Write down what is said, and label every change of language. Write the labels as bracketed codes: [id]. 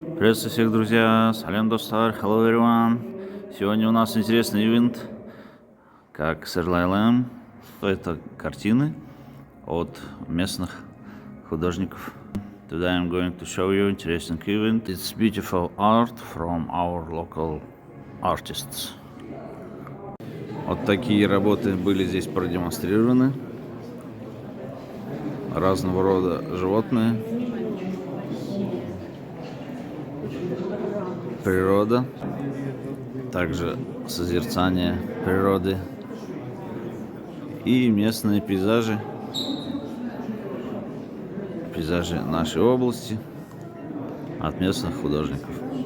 [ru] Приветствую всех, друзья! Салям достар, [en] hello everyone! [ru] Сегодня у нас интересный ивент, как Серлайлэм. Это картины от местных художников. [en] Today I'm going to show you interesting event. It's beautiful art from our local artists. [ru] Вот такие работы были здесь продемонстрированы. Разного рода животные. Природа, также созерцание природы и местные пейзажи нашей области от местных художников.